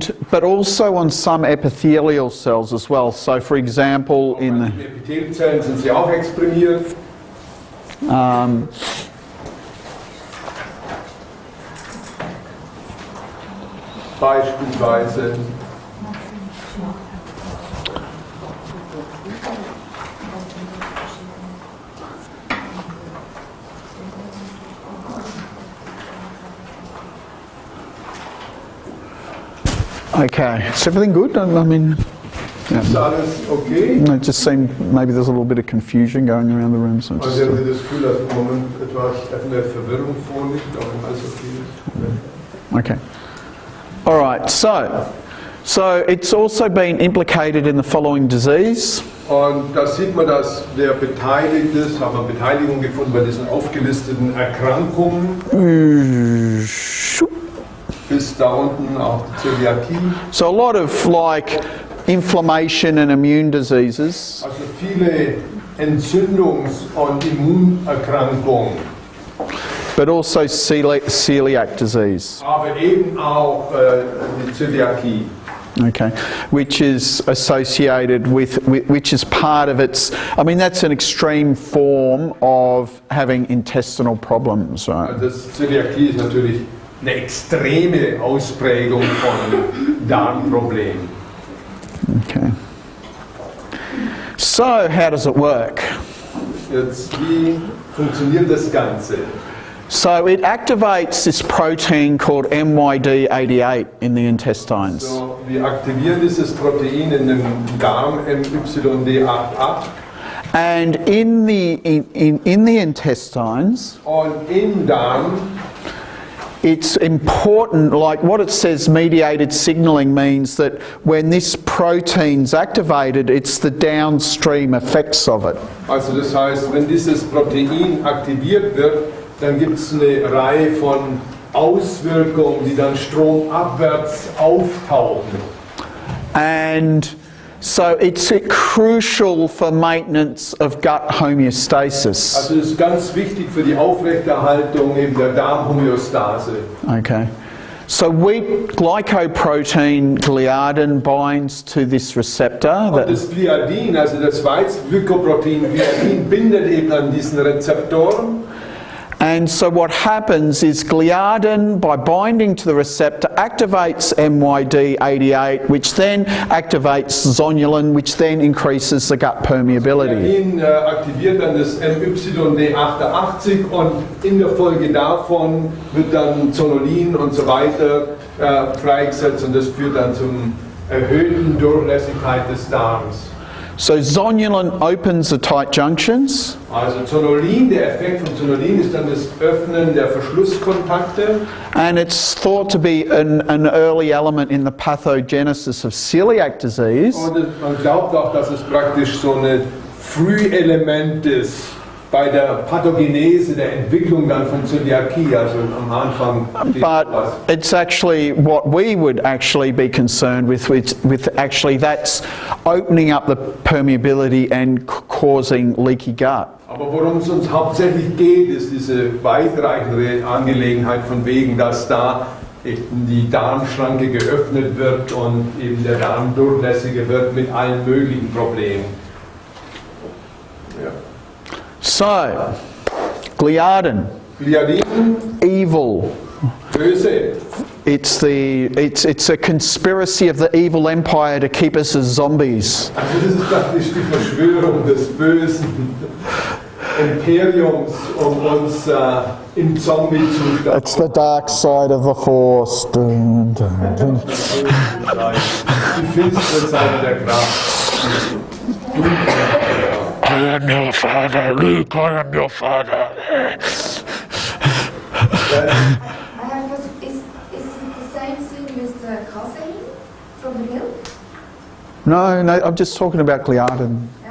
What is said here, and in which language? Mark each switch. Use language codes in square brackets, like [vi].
[en] But also on some epithelial cells as well. So for example, in [de] Die Epithelzellen sind sie auch exprimiert. Beispielsweise [en] Okay, is everything good? I mean, [de] Ist alles okay? [en] it just seemed maybe there's a little bit of confusion going around the room. So [de] Also [en] just, [de] haben Sie das Gefühl, dass im Moment etwas eine Verwirrung vorliegt, aber alles okay ist? [en] okay. All right, so it's also been implicated in the following disease. [de] Und da sieht man, dass der beteiligt ist, haben wir Beteiligung gefunden bei diesen aufgelisteten Erkrankungen. Bis da unten auch die Zöliakie. [en] So a lot of like inflammation and immune diseases. [de] Also viele Entzündungs- und Immunerkrankungen. [en] But also celiac disease. [de] Aber eben auch die Zöliakie. [en] Okay, which is associated with, which is part of its, I mean that's an extreme form of having intestinal problems, right? [de] Das Zöliakie ist natürlich eine extreme Ausprägung von Darmproblemen. [en] Okay. So how does it work? [de] Jetzt, wie funktioniert das Ganze? [en] So it activates this protein called MYD88 in the intestines. [de] So, wir aktivieren dieses Protein in dem Darm MYD88 [en] And in the intestines, [de] und im Darm [en] it's important, like what it says, mediated signalling means that when this protein's activated, it's the downstream effects of it. [de] Also das heißt, wenn dieses Protein aktiviert wird, dann gibt es eine Reihe von Auswirkungen, die dann stromabwärts auftauchen. [en] And so it's crucial for maintenance of gut homeostasis. [de] Also das ist ganz wichtig für die Aufrechterhaltung eben der Darmhomöostase. [en] Okay. So wheat glycoprotein gliadin binds to this receptor. [de] Und das Gliadin, also das Weizenglykoprotein Gliadin, bindet eben an diesen Rezeptoren. [en] And so what happens is gliadin, by binding to the receptor, activates MYD88, which then activates zonulin, which then increases the gut permeability. [de] Gliadin aktiviert dann das MYD88 und in der Folge davon wird dann Zonulin und so weiter freigesetzt und das führt dann zum erhöhten Durchlässigkeit des Darms. [en] So zonulin opens the tight junctions. [de] Also Zonulin, der Effekt von Zonulin ist dann das Öffnen der Verschlusskontakte. [en] And it's thought to be an early element in the pathogenesis of celiac disease. [de] Und man glaubt auch, dass es praktisch so ein Frühelement ist bei der Pathogenese, der Entwicklung dann von Zöliakie, also am Anfang. [en] But it's actually what we would actually be concerned with actually that's opening up the permeability and causing leaky gut. [de] Aber worum es uns hauptsächlich geht, ist diese weitreichendere Angelegenheit von wegen, dass da eben die Darmschranke geöffnet wird und eben der Darm durchlässiger wird mit allen möglichen Problemen. Ja. [en] So, gliadin, [de] Gliadin, [en] evil. [de] böse. [en] It's a conspiracy of the evil empire to keep us as zombies. [de] Also das ist praktisch die Verschwörung des bösen Imperiums, um uns im Zombie-Zustand. [en] It's the dark side of the force. Dun, dun, dun. [de] Die finstere Seite der Kraft. [en] I am your father, Luke, I am your father. Is it the same thing with the casein from the milk? No, I'm just talking about gliadin.